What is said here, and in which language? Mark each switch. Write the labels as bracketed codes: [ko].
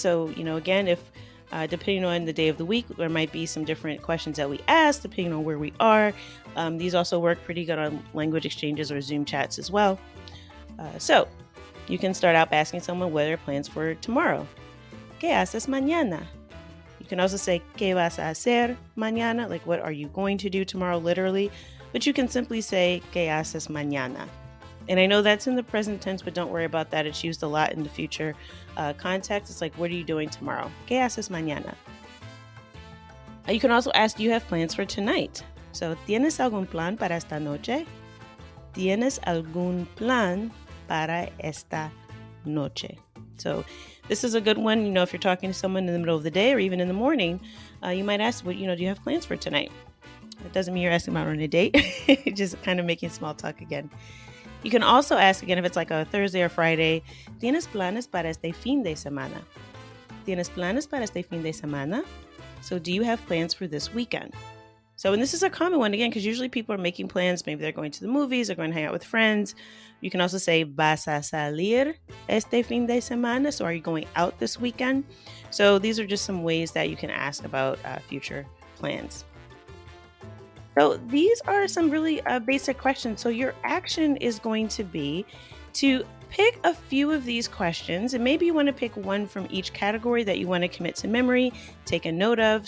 [en] So, again, if depending on the day of the week, there might be some different questions that we ask depending on where we are. These also work pretty good on language exchanges or Zoom chats as well. So you can start out by asking someone what are their plans for tomorrow. [es] ¿Qué haces mañana? [en] You can also say, [es] ¿Qué vas a hacer mañana? [en] Like, what are you going to do tomorrow, literally? But you can simply say, [es] ¿Qué haces mañana? [en] And I know that's in the present tense, but don't worry about that. It's used a lot in the future context. It's like, what are you doing tomorrow? [es] ¿Qué haces mañana? [en] You can also ask, do you have plans for tonight? [es] So, ¿tienes algún plan para esta noche? ¿Tienes algún plan para esta noche? [en] So this is a good one. If you're talking to someone in the middle of the day or even in the morning, you might ask, do you have plans for tonight? It doesn't mean you're asking about on a date, just kind of making small talk again. You can also ask again, if it's like a Thursday or Friday, [es] ¿tienes planes para este fin de semana? ¿Tienes planes para este fin de semana? [en] So do you have plans for this weekend? So, and this is a common one again, because usually people are making plans. Maybe they're going to the movies, they're going to hang out with friends. You can also say, [es] ¿Vas a salir este fin de semana? [en] So are you going out this weekend? So these are just some ways that you can ask about future plans. So these are some really basic questions. So your action is going to be to pick a few of these questions, and maybe you want to pick one from each category that you want to commit to memory, take a note of.